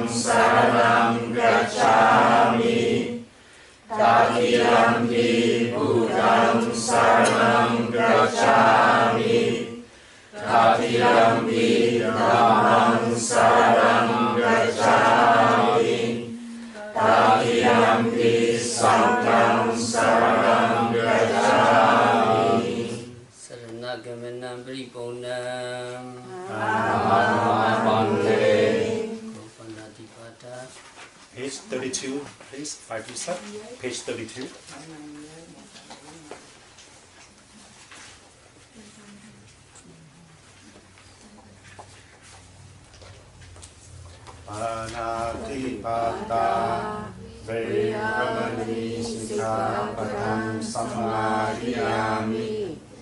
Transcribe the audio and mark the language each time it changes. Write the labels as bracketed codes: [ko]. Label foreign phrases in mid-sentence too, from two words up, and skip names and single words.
[pi] saranam gacchami, Tatiyampi Buddhang saranam gacchami, Tatiyampi Dhammang saranam gacchami, Tatiyampi Sanghang saranam gacchami. Saranagamanam Paripurnam [en] Page 32, please, 527, page 32. [pi] Panatipata Vairamani Sikkhapadam Samadhiyami.